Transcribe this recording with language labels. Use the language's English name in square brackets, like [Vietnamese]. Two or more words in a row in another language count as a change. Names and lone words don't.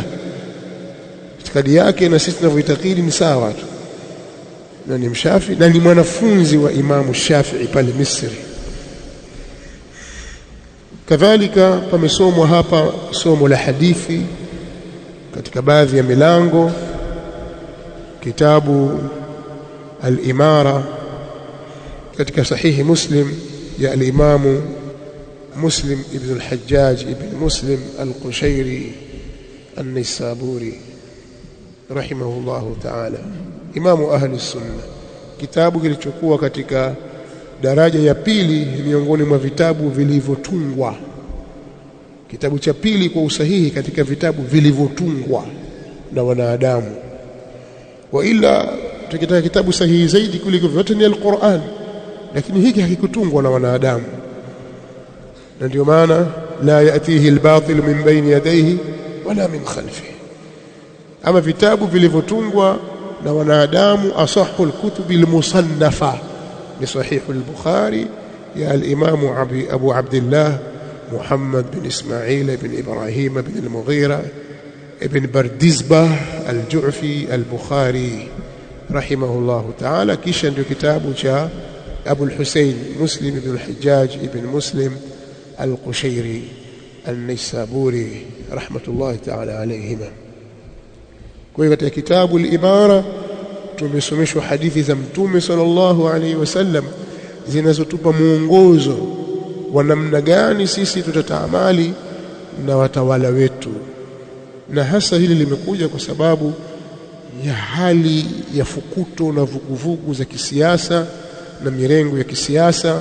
[Swahili] Itikadi yake na sisi tunavyoitakidi ni sawa tu, na ni mshafi na ni mwanafunzi wa Imam Shafi'i pale Misri. Kadhalika pamesomwa hapa somo la hadithi katika baadhi ya milango, kitabu al-Imara katika sahihi Muslim ya al-Imam Muslim ibn al-Hajjaj ibn Muslim al-Qushairi an-Nisaburi [Arabic] رحمه الله تعالى, إمام أهل السنة. [Swahili] Kitabu kilichokuwa katika daraja ya pili miongoni mwa vitabu vilivyotungwa, kitabu cha pili kwa usahihi katika vitabu vilivyotungwa na wanadamu. Wa ila tukitaka kitabu sahihi zaidi kuliko vyote ni al-Qur'an, lakini hiki hakikutungwa na wanadamu, na ndio maana [Arabic] لا يأتيه الباطل من بين يديه ولا من خلفه. [Swahili] Ama vitabu vilivyotungwa na wanadamu, [Arabic] أصح الكتب المصنفة [Swahili] ni sahih al-Bukhari ya al-Imam Abu Abdullah Muhammad bin Ismail bin Ibrahim bin al-Mughira ibn Bardizbah al-Ju'fi al-Bukhari [Arabic] رحمه الله تعالى. [Swahili] Kisha ndio kitabu cha Abu al-Husayn Muslim ibn al-Hajjaj ibn Muslim al-Qushairi al-Nisaburi [Arabic] رحمة الله تعالى عليهما. [Swahili] Kwa hiyo katika kitabu al-Ibara tumesomeshwa hadithi za Mtume [Arabic] صلى الله عليه وسلم [Swahili] zinazotupa muongozo wa namna gani sisi tutataamali na watawala wetu, na hasa hili limekuja kwa sababu ya hali ya fukuto na vuguvugu za kisiasa na mirengo ya kisiasa.